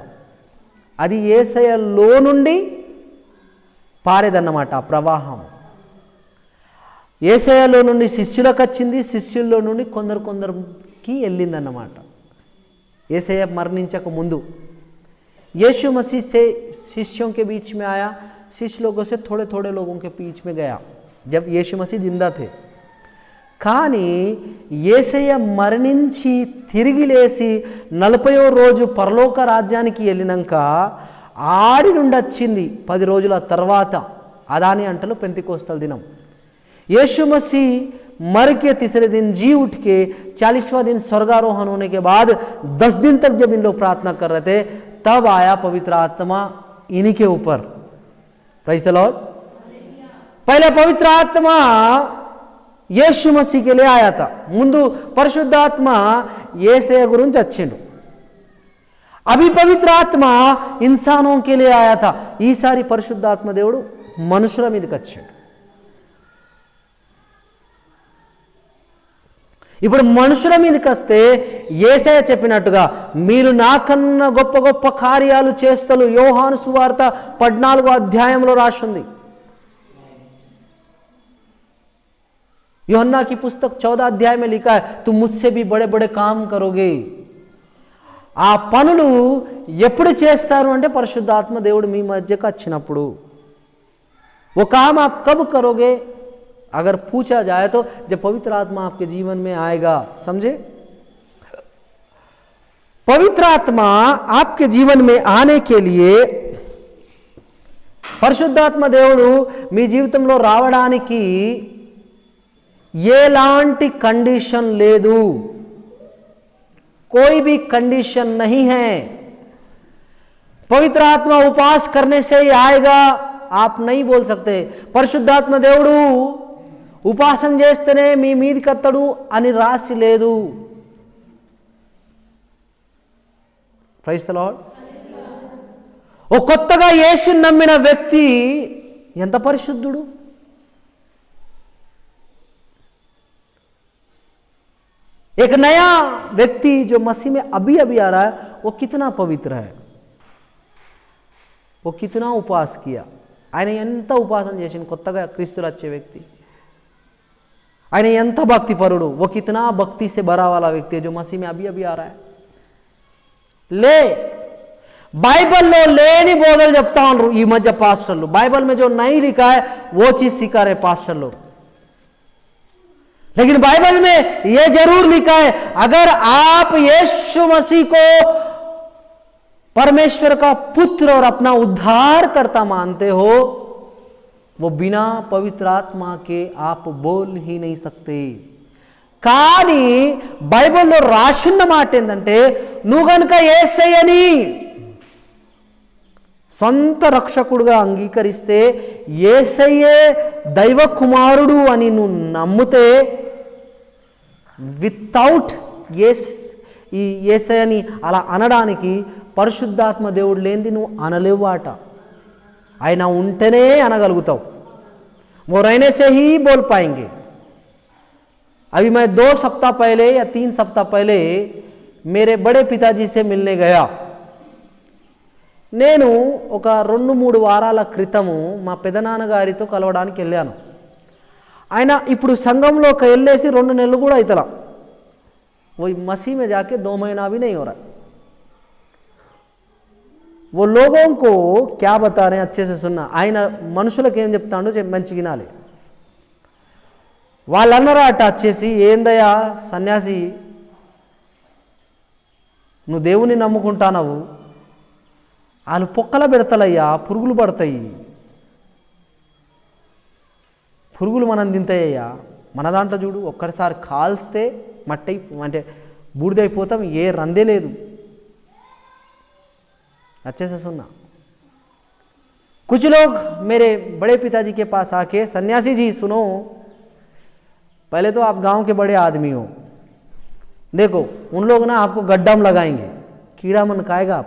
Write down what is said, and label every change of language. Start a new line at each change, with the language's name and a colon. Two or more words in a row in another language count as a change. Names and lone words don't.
Telugu: అది యేసయ్యలో నుండి పారేదన్నమాట ఆ ప్రవాహం. యేసయ్యలో నుండి శిష్యులకు వచ్చింది, శిష్యుల్లో నుండి కొందరికి వెళ్ళిందన్నమాట. యేసయ్య మరణించక ముందు
Hindi: यीशु मसीह से शिष्यों के बीच में आया, शिष्य लोगों से थोड़े थोड़े लोगों के बीच में गया जब यीशु मसीह जिंदा थे.
Telugu: కానీ యేసయ్య మరణించి తిరిగి లేచి 40వ రోజు పరలోక రాజ్యానికి వెళ్ళినాక ఆడి నుండి వచ్చింది 10 రోజుల తర్వాత అదాని అంటలు పెంతికోస్తల్ దినం.
Hindi: यीशु मसीह मर के तीसरे दिन जी उठ के 40वां दिन स्वर्गारोहण होने के बाद 10 दिन तक जब इन लोग प्रार्थना कर रहे थे तब आया पवित्र आत्मा इन्हीं के ऊपर.
English: Praise the Lord.
Hindi: पहले पवित्र आत्मा यीशु मसीह के लिए आया था.
Telugu: ముందు పరిశుద్ధాత్మ యేసయ్య గురించి వచ్చిండు.
Hindi: अभी पवित्र आत्मा इंसानों के लिए आया था.
Telugu: ఈసారి పరిశుద్ధాత్మ దేవుడు మనుషుల మీదకి వచ్చాడు. ఇప్పుడు మనుషుల మీదకి వస్తే యేసయ్య చెప్పినట్టుగా మీరు నాకన్నా గొప్ప గొప్ప కార్యాలు చేస్తలు యోహాను సువార్త 14వ అధ్యాయంలో రాసుంది.
Hindi: यूहन्ना की पुस्तक 14 अध्याय में लिखा है तुम मुझसे भी बड़े बड़े काम करोगे.
Telugu: ఆ పనులు ఎప్పుడు చేస్తారు అంటే పరిశుద్ధాత్మ దేవుడు మీ మధ్యకు వచ్చినప్పుడు.
Hindi: वो काम आप कब करोगे अगर पूछा जाए तो जब पवित्र आत्मा आपके जीवन में आएगा. समझे? पवित्र आत्मा आपके जीवन में आने के लिए
Telugu: పరిశుద్ధాత్మ దేవుడు మీ జీవితంలో రావడానికి ఎలాంటి కండిషన్ లేదు.
Hindi: कोई भी कंडीशन नहीं है. पवित्र आत्मा उपवास करने से ही आएगा आप नहीं बोल सकते.
Telugu: పరిశుద్ధాత్మ దేవుడు ఉపాసన చేస్తేనే మీ మీదికి వస్తాడు అని రాసి లేదు.
English: Praise the Lord.
Telugu: ఓ కొత్తగా యేసుని నమ్మిన వ్యక్తి ఎంత పరిశుద్ధుడు.
Hindi: एक नया व्यक्ति जो मसीह में अभी अभी आ रहा है वो कितना पवित्र है, वो कितना उपवास किया.
Telugu: ఆయన ఎంత ఉపాసన చేసిన కొత్తగా క్రీస్తులో వచ్చే వ్యక్తి. ఆయన ఎంత భక్తిపరుడు.
Hindi: वो कितना भक्ति से भरा वाला व्यक्ति है जो मसीह में अभी अभी आ रहा है.
Telugu: ले బైబిల్లో లేని బోధలు చెప్తా ఉన్నారు ఈ మధ్య పాస్టర్లు.
Hindi: బైబిల్ में जो नहीं लिखा है वो चीज सिखा रहे पास्टर लोग. लेकिन बाइबल में यह जरूर लिखा है अगर आप यीशु मसीह को परमेश्वर का पुत्र और अपना उद्धारकर्ता मानते हो वो बिना पवित्र आत्मा के आप बोल ही नहीं सकते.
Telugu: కానీ బైబిల్లో రాసిన మాట ఏంటంటే నువ్వు గనుక యేసయ్యని సొంత రక్షకుడుగా అంగీకరిస్తే, యేసయ్యే దైవ కుమారుడు అని నువ్వు నమ్మితే, వితౌట్ ఈ యేసయ్యని అలా అనడానికి పరిశుద్ధాత్మ దేవుడు లేనిది నువ్వు అనలేవు ఆట. ఆయన ఉంటేనే అనగలుగుతావు.
Hindi: वो रहने से ही बोल पाएंगे. अभी मैं 2 सप्ताह पहले या 3 सप्ताह पहले मेरे बड़े पिताजी से मिलने गया.
Telugu: నేను ఒక 2-3 వారాల క్రితము మా పెదనాన్నగారితో కలవడానికి వెళ్ళాను. ఆయన ఇప్పుడు సంఘంలోకి వెళ్ళేసి 2 నెలలు కూడా అవుతలా.
Hindi: वो मसीह में जाके 2 महीना भी नहीं हो रहा. वो लोगों को क्या बता रहे हैं अच्छे से सुनना.
Telugu: ఆయన మనుషులకు ఏం చెప్తాడో మంచి వినాలి. వాళ్ళన్నరాట వచ్చేసి, ఏందయ్యా సన్యాసి, నువ్వు దేవుని నమ్ముకుంటానవు, వాళ్ళు పొక్కల పెడతలయ్యా, పురుగులు పడతాయి, పురుగులు మనం తింటాయ్యా. మన దాంట్లో చూడు, ఒక్కసారి కాల్స్తే మట్టి అంటే బూడిదైపోతాం, ఏ రందే లేదు.
Hindi: अच्छे से सुनना. कुछ लोग मेरे बड़े पिताजी के पास आके, सन्यासी जी सुनो, पहले तो आप गांव के बड़े आदमी हो, देखो उन लोग ना आपको गड्ढा में लगाएंगे, कीड़ा मन खाएगा आप.